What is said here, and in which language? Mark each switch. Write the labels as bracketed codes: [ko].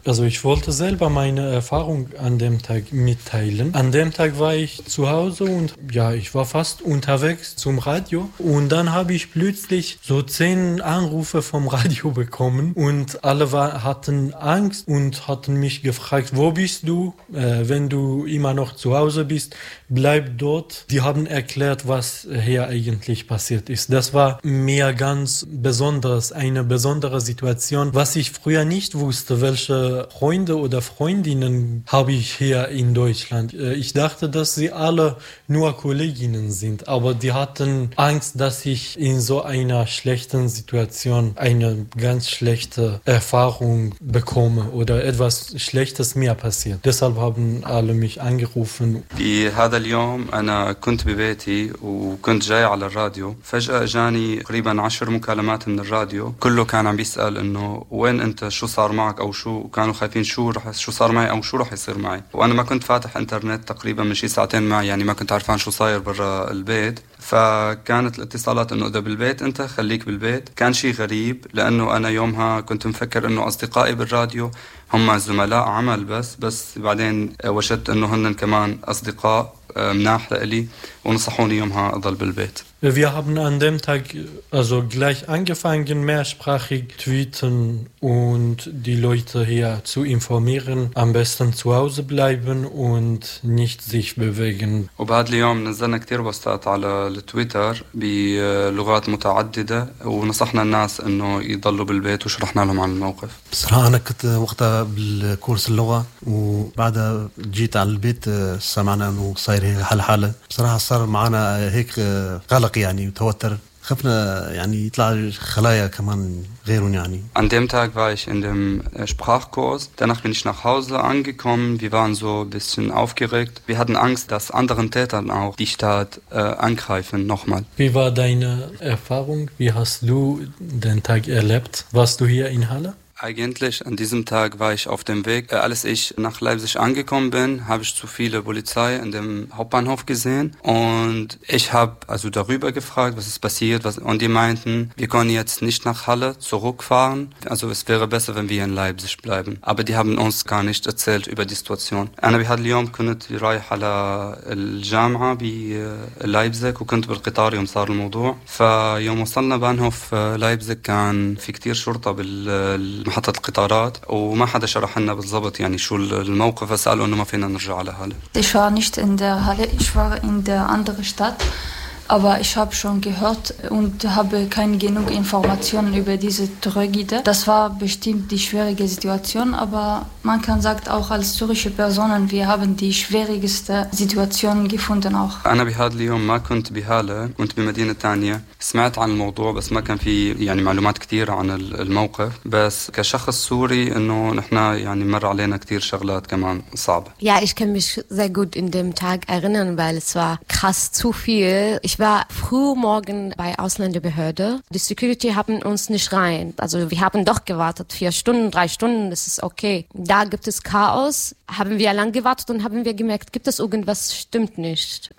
[de] Also ich wollte selber meine Erfahrung an dem Tag mitteilen. An dem Tag war ich zu Hause und ja, ich war fast unterwegs zum Radio und dann habe ich plötzlich so 10 Anrufe vom Radio bekommen und alle hatten Angst und hatten mich gefragt, wo bist du? Wenn du immer noch zu Hause bist, bleib dort. Die haben erklärt, was hier eigentlich passiert ist. Das war mir ganz besonders, eine besondere Situation, was ich früher nicht wusste, welche Freunde oder Freundinnen habe ich hier in Deutschland. Ich dachte, dass sie alle nur Kolleginnen sind, aber die hatten Angst, dass ich in so einer schlechten Situation eine ganz schlechte Erfahrung bekomme oder etwas Schlechtes mir passiert. Deshalb haben alle mich angerufen. Wie [ar] هذا اليوم أنا كنت ببيتي وكنت جاي على الراديو فجأة جاني قريبا 10 مكالمات من الراديو كله كان عم بيسأل إنه وين أنت شو صار معك أو شو كانوا خايفين شو صار معي أو شو رح يصير معي وأنا ما كنت فاتح إنترنت تقريبا من شي ساعتين معي يعني ما كنت عارفان شو صاير برا البيت فكانت الاتصالات انه اذا بالبيت انت خليك بالبيت كان شيء غريب لانه انا يومها كنت مفكر انه اصدقائي بالراديو هم زملاء عمل بس بعدين وجدت انه هن كمان اصدقاء مناح لي ونصحوني يومها اضل بالبيت. [de] Wir haben an dem Tag also gleich angefangen, mehrsprachig tweeten und die Leute hier zu informieren, am besten zu Hause bleiben und nicht sich bewegen. [ar] وبعد اليوم نزلنا كتير بوستات على التويتر بلغات متعددة ونصحنا الناس انه يضلوا بالبيت وشرحنا لهم عن الموقف. بصراحة انا كنت وقتها بالكورس اللغة وبعدها جيت على البيت سمعنا انه صاير حالة بصراحة صار معنا هيك قلق يعني وتوتر خفنا يعني يطلع خلايا كمان غيرون يعني. [de] An dem Tag war ich in dem Sprachkurs. Danach bin ich nach Hause angekommen. Wir waren so ein bisschen aufgeregt. Wir hatten Angst, dass anderen Tätern auch die Stadt angreifen nochmal. Wie war deine Erfahrung? Wie hast du den Tag erlebt? Warst du hier in Halle? Eigentlich an diesem Tag war ich auf dem Weg. Als ich nach Leipzig angekommen bin, habe ich zu viele Polizei in dem Hauptbahnhof gesehen. Und ich habe also darüber gefragt, was ist passiert. Und die meinten, wir können jetzt nicht nach Halle zurückfahren. Also es wäre besser, wenn wir in Leipzig bleiben. Aber die haben uns gar nicht erzählt über die Situation. Ich habe heute Morgen die Reihe an der Jamie in Leipzig und konnte mit dem Qatar um das Thema. Als wir am Bahnhof Leipzig waren, waren viele Schurte [ar] محطة القطارات وما حدا شرح لنا بالضبط يعني شو الموقف فسألوا انه ما فينا نرجع على هالي. [de] Ich war nicht in der Halle, ich war in der anderen Stadt, aber ich habe schon gehört und habe keine genug Informationen über diese Tragödie. Das war bestimmt die schwierige Situation, aber man kann sagt auch als syrische Personen, wir haben die schwierigste Situation gefunden auch. [ar] أنا بهذا اليوم ما كنت بهالة, كنت بمدينة تانية. سمعت عن الموضوع بس ما كان في يعني معلومات كتيرة عن الموقف بس كشخص سوري انه نحنا يعني مر علينا كتير شغلات كمان صعبة. [de] Ja, ich kann mich sehr gut in dem Tag erinnern, weil es war krass zu viel. Ich war früh morgen bei Ausländerbehörde. Die Security haben uns nicht rein. Also wir haben doch gewartet, 4 Stunden, 3 Stunden, das ist okay. Da gibt es Chaos. Haben wir lang gewartet und haben wir gemerkt, gibt es irgendwas, stimmt nicht.